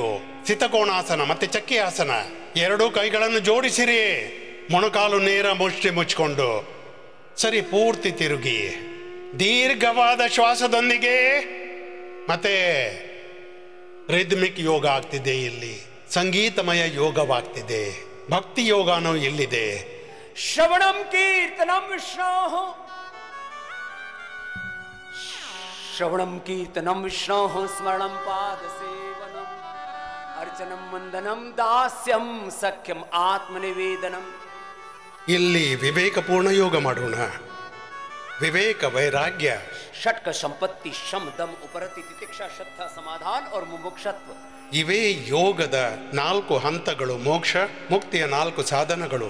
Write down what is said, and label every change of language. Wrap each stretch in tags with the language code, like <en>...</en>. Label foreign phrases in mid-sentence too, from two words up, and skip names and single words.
<kn>ಸಿತಕೋಣಾಸನ ಮತ್ತೆ ಚಕ್ಕಿ ಆಸನ, 2 ಕೈಗಳನ್ನು ಜೋಡಿಸಿರಿ, ಮೊಣಕಾಲು ನೇರ ಮುಷ್ಟಿ ಮುಚ್ಕೊಂಡು ಸರಿ ಪೂರ್ತಿ ತಿರುಗಿ, ದೀರ್ಘವಾದ ಶ್ವಾಸದೊಂದಿಗೆ. ಮತ್ತೆ ರಿದ್ಮಿಕ್ ಯೋಗ ಆಗ್ತಿದೆ, ಇಲ್ಲಿ ಸಂಗೀತಮಯ ಯೋಗವಾಗ್ತಿದೆ, ಭಕ್ತಿ ಯೋಗನೂ ಇಲ್ಲಿದೆ.</kn> <sa>ಶ್ರವಣಂ ಕೀರ್ತನಂ ವಿಷ್ಣೋ, ಶ್ರವಣಂ ಕೀರ್ತನಂ ವಿಷ್ಣೋ, ಸ್ಮರಣಂ ಪಾದ ಸೇವನಂ, ಅರ್ಚನಂ ವಂದನಂ ದಾಸ್ಯಂ ಸಖ್ಯಂ ಆತ್ಮನಿವೇದನಂ.</sa> <kn>ಇಲ್ಲಿ ವಿವೇಕಪೂರ್ಣ ಯೋಗ ಮಾಡೋಣ. ವಿವೇಕ, ವೈರಾಗ್ಯ, ಷಟ್ಕ ಸಂಪತ್ತಿ, ಶಮ್, ದಮ್, ಉಪರತಿ, ತಿತಿಕ್ಷಾ, ಶ್ರದ್ಧಾ, ಸಮಾಧಾನ और ಮುಮುಕ್ಷತ್ವ. ಇವೇ ಯೋಗದ 4 ಹಂತಗಳು, ಮೋಕ್ಷ ಮುಕ್ತಿಯ 4 ಸಾಧನಗಳು.</kn>